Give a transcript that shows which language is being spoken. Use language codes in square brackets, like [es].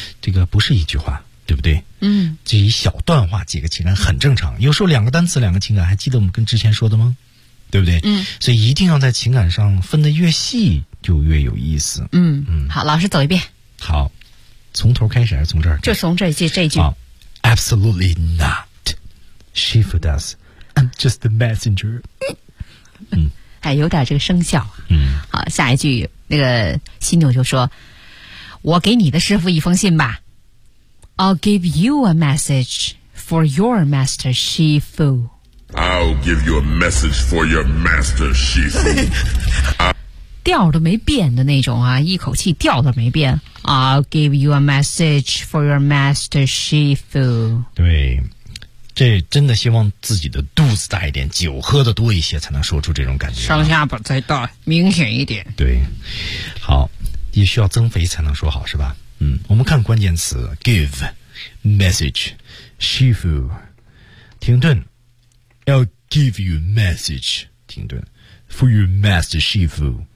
[zh] 这个不是一句话，对不对？嗯，这一小段话几个情感很正常，有时候两个单词两个情感，还记得我们跟之前说的吗？对不对？嗯，所以一定要在情感上分得越细就越有意思。嗯，好，老师走一遍。好，从头开始还是从这儿？就从这句。 [en] Oh, absolutely not. Shifu does. I'm just the messenger. 嗯， [zh] 哎，有点这个生效啊。嗯，好，下一句那个犀牛就说：“我给你的师傅一封信吧。” [en] I'll give you a message for your master Shifu. I'll give you a message for your master Shifu. [zh] 调都没变的那种啊，一口气调都没变。 [en] I'll give you a message for your master Shifu. [zh] 对，这真的希望自己的肚子大一点，酒喝的多一些，才能说出这种感觉。上下巴再大，明显一点。对，好，也需要增肥才能说好，是吧？嗯，我们看关键词 ： [en] give message Shifu， [zh] 停顿 ； [en] I'll give you message， [zh] 停顿 ； [en] for your master Shifu。